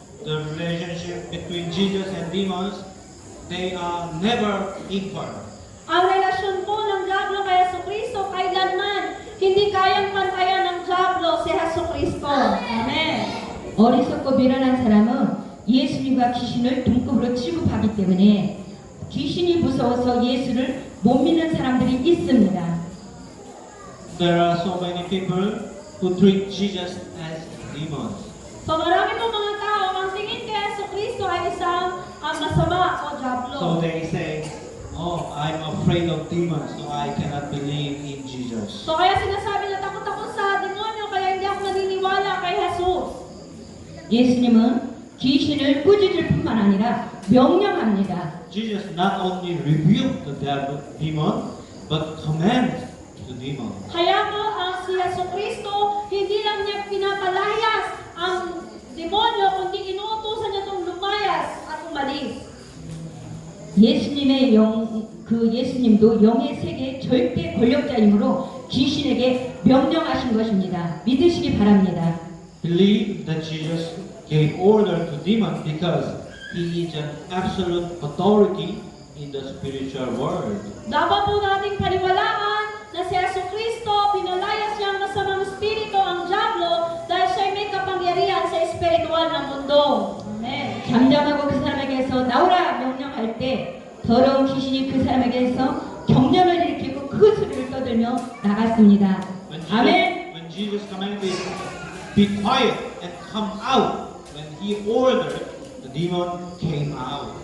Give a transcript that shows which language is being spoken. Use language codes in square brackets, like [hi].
[en] The relationship between Jesus and demons, they are never equal. [tl] Ang relasyon po ng Diablo kay Heso Kristo kailanman hindi kayang pantayan ng Diablo si Heso Kristo. Amen. [ko] 어리석고 미련한 사람은 예수님과 귀신을 동급으로 취급하기 때문에 귀신이 무서워서 예수를 못 믿는 사람들이 있습니다. [en] There are so many people who treat Jesus as demons. [tl] So marami po mga tao ang tingin kay Heso Kristo ay isang masama o Diablo. [en] So they say, oh, I'm afraid of demons, so I cannot believe in Jesus. [tl] So kaya sinasabi na takot ako sa demonyo kaya hindi ako naniniwala kay Jesus. [ko] 예수님은 귀신을 꾸짖을 뿐만 아니라 명령합니다. [en] Jesus not only rebuked the demon, but commands the demon. [tl] Kaya po ang si Heso Kristo hindi lang niya pinapalayas ang demonyo kundi inuutusan niya itong lumayas at umalis. [ko] 예수님의 예수님도 영의 세계의 절대 권력자이므로 귀신에게 명령하신 것입니다. 믿으시기 바랍니다. [en] Believe that Jesus gave order to demons because He is an absolute authority in the spiritual world. [tl] Dapat po nating paniwalaan na si Heso Kristo pinalayas niya ang masamang espiritu ang Diablo dahil siya may kapangyarihan sa espiritual na mundo. Amen. [ko] 잠잠하고 그 사람에게서 나오라 명령할 때 더러운 귀신이 그 사람에게서 경련을 일으키고 큰 소리를 떠들며 나갔습니다. 아멘. [en] When Jesus commanded, be quiet and come out, when He ordered, the demon came out.